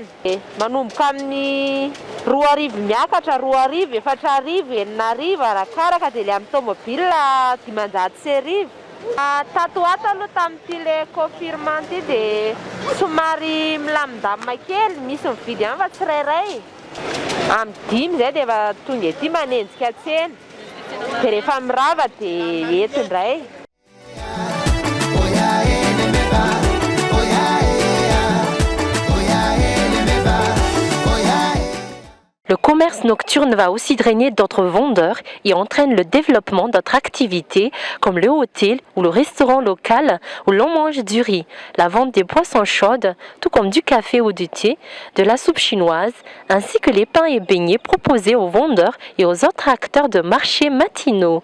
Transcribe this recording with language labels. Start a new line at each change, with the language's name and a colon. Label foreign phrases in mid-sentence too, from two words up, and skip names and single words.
Malagasy: Manomboka amin'ny 2,000 miakatra, 2,000, 4,000, 8,000 arakaraka dia ilay amin'ny tomobile 500 tato ato aloha tamin'ity le confirmant ity dia somary milamindamina kely, misy mividy ihany fa tsirairay. Amin'ny 5 zay dia efa tonga ety manenjika tsena. Dia rehefa mirava dia eto indray.
French: Le commerce nocturne va aussi drainer d'autres vendeurs et entraîne le développement d'autres activités comme le hôtel ou le restaurant local où l'on mange du riz, la vente des boissons chaudes, tout comme du café ou du thé, de la soupe chinoise, ainsi que les pains et beignets proposés aux vendeurs et aux autres acteurs de marchés matinaux.